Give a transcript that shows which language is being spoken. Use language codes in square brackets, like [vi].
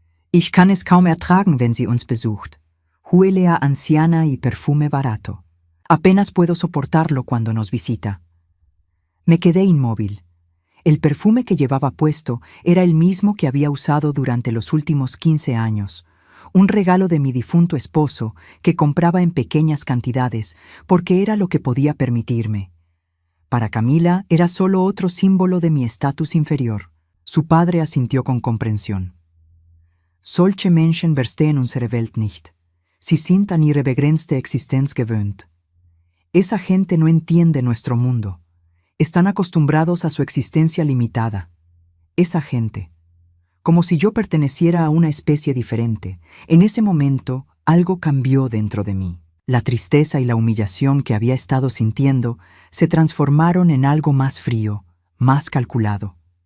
[de] «Ich kann es kaum ertragen, wenn sie uns besucht. [es] Huele a anciana y perfume barato. Apenas puedo soportarlo cuando nos visita». Me quedé inmóvil. El perfume que llevaba puesto era el mismo que había usado durante los últimos 15 años, un regalo de mi difunto esposo que compraba en pequeñas cantidades porque era lo que podía permitirme. Para Camila era solo otro símbolo de mi estatus inferior. Su padre asintió con comprensión. «Solche Menschen verstehen unsere Welt nicht. Sie sind an ihre begrenzte Existenz gewöhnt». Esa gente no entiende nuestro mundo. Están acostumbrados a su existencia limitada. Esa gente. Como si yo perteneciera a una especie diferente. En ese momento, algo cambió dentro de mí. La tristeza y la humillación que había estado sintiendo se transformaron en algo más frío, más calculado.